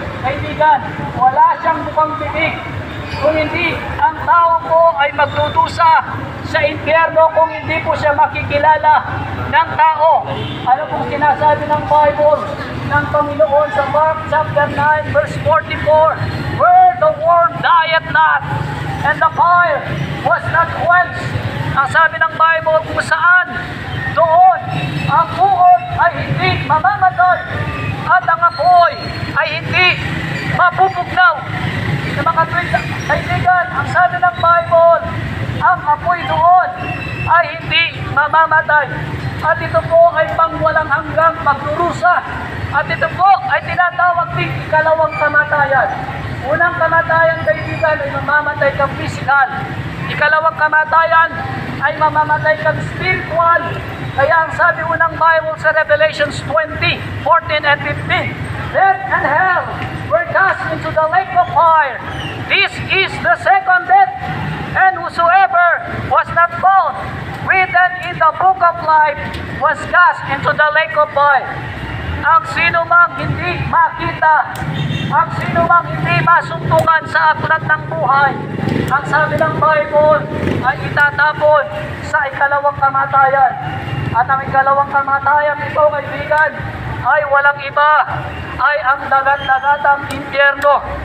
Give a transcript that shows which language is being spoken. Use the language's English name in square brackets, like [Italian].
[Filipino] Kaibigan, wala siyang mukhang bibig, kung hindi ang tao po ay magdudusa sa impyerno kung hindi po siya makikilala ng tao. Ano pong sinasabi ng Bible ng Panginoon sa Mark chapter 9 verse 44? [English] "Where the worm dieth not, and the fire was not quenched." [Filipino] Ang sabi ng Bible, kung saan doon ang uod ay hindi mamamatay at ang apoy ay hindi mapupugnaw. Sa mga kaibigan, ang sabi ng Bible, ang apoy doon ay hindi mamamatay. At ito po ay pangwalang hanggang pagdurusa. At ito po ay tinatawag din ikalawang kamatayan. Unang kamatayan, kaibigan, ay mamamatay kang physical. Ikalawang kamatayan ay mamamatay kang spiritual. Kaya ang sabi unang Bible sa Revelations 20, 14 and 15, [English] "Death and hell were cast into the lake of fire. This is the second death, and whosoever was not found written in the book of life was cast into the lake of fire." [Filipino] Ang sino mang hindi makita, ang sino mang hindi masuntungan sa aklat ng buhay, ang sabi ng Bible ay itatapon sa ikalawang kamatayan. At ang ikalawang kamatayan ito, kaibigan, ay walang iba, ay ang dagat-dagatang impyerno.